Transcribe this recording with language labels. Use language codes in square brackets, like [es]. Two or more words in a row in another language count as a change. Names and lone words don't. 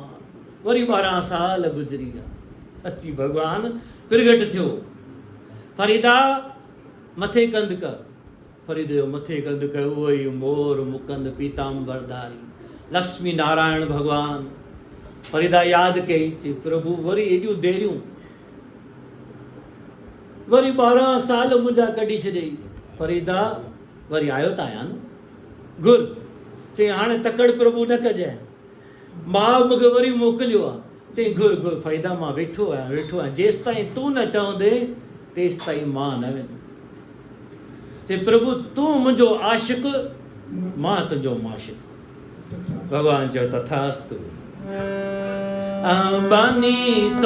[sd] वरी 12 साल गुज़री विया, अची भगवान प्रगट थियो। फरीदा मथे कंद कर, फरीद जो मथे कंद कर, उहो ई मोर मुकंद पीताम्बरधारी लक्ष्मी नारायण भगवान। फरीदा यादि कई, चई प्रभु वरी एॾियूं देरियूं, वरी 12 साल मुंहिंजा कढी छॾियई। फरीदा वरी आयो त आहियां न, घुर। चई हाणे तकड़ प्रभु न कजांइ, मां मूंखे वरी मोकिलियो आहे। चई घुर घुर फरीदा, मां वेठो आहियां, जेसि ताईं तूं न चवंदे तेसि ताईं मां न वेंदुमि। चई प्रभु तूं मुंहिंजो आशिक, मां तुंहिंजो माशिक। भॻवान चयो तथास्तु। बानी तो